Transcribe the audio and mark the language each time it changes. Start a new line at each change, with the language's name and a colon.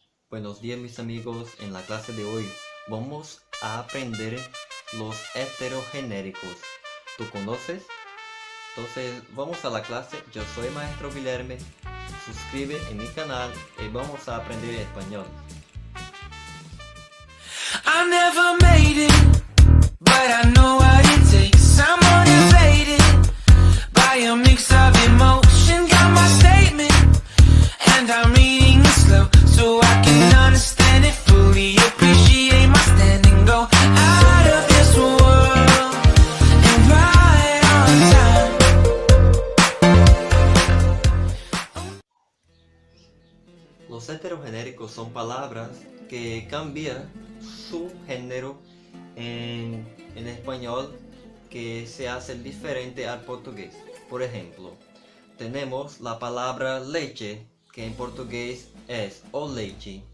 Spanish: Buenos días mis amigos, en la clase de hoy vamos a aprender los heterogenéricos. ¿Tú conoces? Entonces vamos a la clase, yo soy Maestro Guilherme, suscribe en mi canal y vamos a aprender español.
English: I never made it, but I know what it takes. I'm motivated by a mix of emotion. Got my statement, and I'm reading it slow so I can understand it fully. Appreciate my standing, go out of this world and right on time.
Spanish: Los heterogenéricos son palabras que cambian su género en español, que se hace diferente al portugués. Por ejemplo, tenemos la palabra leche, que en portugués es o leche.